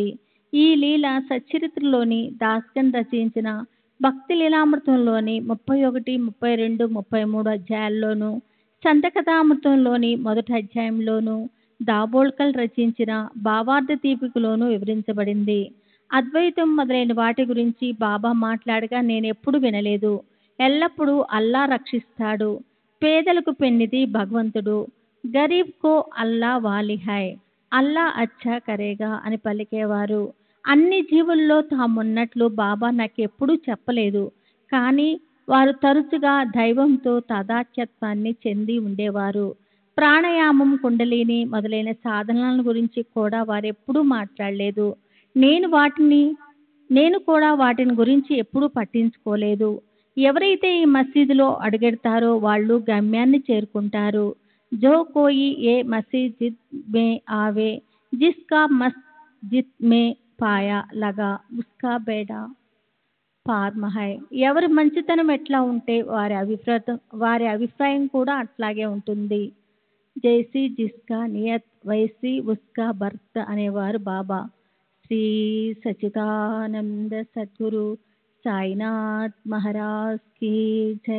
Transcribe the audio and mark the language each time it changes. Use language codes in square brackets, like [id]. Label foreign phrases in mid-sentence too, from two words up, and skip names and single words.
[te] ఈ లీల సచ్చరిత్రలోని దాస్గన్ రచించిన భక్తి లీలామృతంలోని 31, 32, 33 అధ్యాయాల్లోనూ, సంతకథామృతంలోని మొదటి అధ్యాయంలోనూ, దాబోల్కర్ రచించిన భావార్థ దీపికలోనూ వివరించబడింది. అద్వైతం మొదలైన వాటి గురించి బాబా మాట్లాడగా నేనెప్పుడు వినలేదు. ఎల్లప్పుడూ అల్లా రక్షిస్తాడు, పేదలకు పెన్నిది భగవంతుడు, [hi] गरीब को अल्ला वाली है, अल्ला अच्छा करेगा [te] అని పలికేవారు. అన్ని జీవుల్లో తామున్నట్లు బాబా నాకెప్పుడూ చెప్పలేదు. కానీ వారు తరచుగా దైవంతో తాదాత్మ్యాన్ని చెంది ఉండేవారు. ప్రాణాయామం, కుండలిని మొదలైన సాధనల గురించి కూడా వారెప్పుడూ మాట్లాడలేదు. నేను కూడా వాటిని గురించి ఎప్పుడూ పట్టించుకోలేదు. ఎవరైతే ఈ మసీదులో అడుగెడతారో వాళ్ళు గమ్యాన్ని చేరుకుంటారు. [hi] जो कोई ए मसजिद में आवे, जिसका मस्जिद में पाया लगा उसका बेड़ा पार महै. [te] ఎవరి మంచితనం ఎట్లా ఉంటే వారి అభిప్రాయం కూడా అట్లాగే ఉంటుంది. [hi] जैसी जिसका नियत वैसी उसका बर्त అనేవారు బాబా. శ్రీ సచిదానంద సద్గురు సాయినాథ్ మహారాజ్ కీ జై.